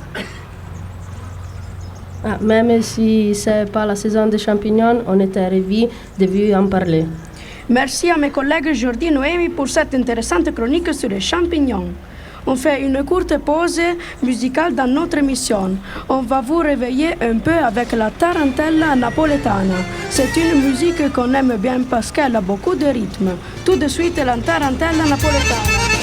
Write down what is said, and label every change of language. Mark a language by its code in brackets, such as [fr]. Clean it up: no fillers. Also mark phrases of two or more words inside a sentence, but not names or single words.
[fr] Même si c'est pas la saison des champignons, on était ravis de vous en parler. Merci à mes collègues Jordi et Noémie pour cette intéressante chronique sur les champignons. On fait une courte pause musicale dans notre émission. On va vous réveiller un peu avec la [it] tarantella napoletana. [fr] C'est une musique qu'on aime bien parce qu'elle a beaucoup de rythme. Tout de suite, la [it] tarantella napoletana.